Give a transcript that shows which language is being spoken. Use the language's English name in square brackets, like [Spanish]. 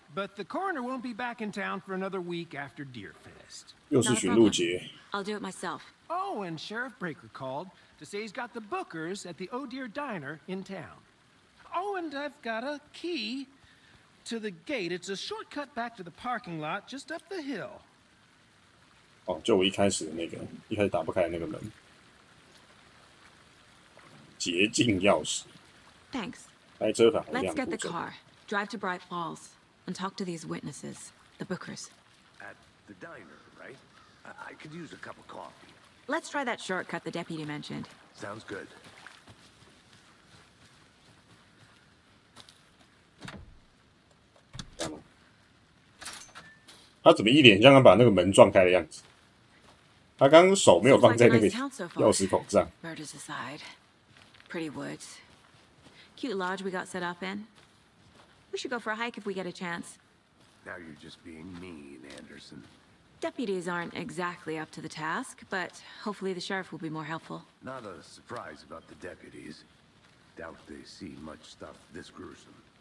[English] But the coroner won't be back in town for another week after Deerfest. [Chinese] 又是巡路节。 [English] I'll do it myself. Oh, and Sheriff Breaker called to say he's got the bookers at the Oh Deer Diner in town. Oh, and I've got a key to the gate. It's a shortcut back to the parking lot just up the hill. [Chinese] 哦，就我一开始的那个，一开始打不开的那个门。捷径钥匙。 [English] Thanks. [Chinese] 开车法。 [English] Let's get the car. Drive to Bright Falls and talk to these witnesses, the bookers. At the diner, right? I could use a cup of coffee. Let's try that shortcut the deputy mentioned. Sounds good. [Chinese] 他怎么一脸像要把那个门撞开的样子？他刚刚手没有放在那个钥匙孔上。 [English] Murders aside, pretty woods, cute lodge we got set up in. We should go for a hike if we get a chance. Now you're just being mean, Anderson. Deputies aren't exactly up to the task, but hopefully the sheriff will be more helpful. Not a surprise about the deputies. Doubt they see much stuff this gruesome.